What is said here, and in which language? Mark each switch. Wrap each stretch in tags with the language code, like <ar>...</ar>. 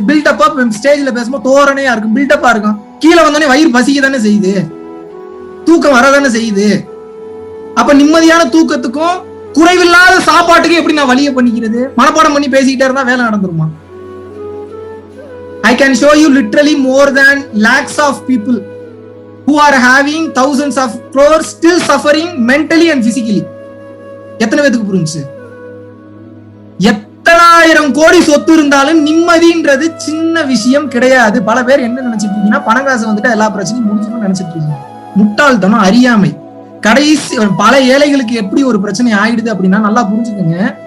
<ta>பில்டப்பா ஸ்டேஜ்ல பேசும்போது தோரணையா இருக்கும், பில்டப்பா இருக்கும், கீழே வந்தோடனே வயிறு பசிக்க தானே செய்யுது, தூக்கம் வரதானே செய்யுது. அப்ப நிம்மதியான தூக்கத்துக்கும் குறைவில்லாத சாப்பாட்டுக்கு எப்படி நான் வழியை பண்ணிக்கிறது? மனப்பாடம் பண்ணி பேசிக்கிட்டே இருந்தா வேலை நடந்துருமா?</ta> <en>I can show you literally more than lakhs of people who are having thousands of crores still suffering mentally and physically.</en> <ta>எத்தனை பேருக்கு புரிஞ்சு? எத்தனாயிரம் கோடி சொத்து இருந்தாலும் நிம்மதின்றது சின்ன விஷயம் கிடையாது. பல பேர் என்ன நினைச்சிட்டு இருக்கீங்கன்னா, பணங்காசு வந்துட்டு எல்லா பிரச்சனையும் முடிஞ்சிடும் நினைச்சிட்டு இருக்கீங்க. முட்டாள்தனம், அறியாமை. கடைசி பல ஏழைகளுக்கு எப்படி ஒரு பிரச்சனை ஆயிடுது அப்படின்னா, நல்லா புரிஞ்சுக்கோங்க.</ta>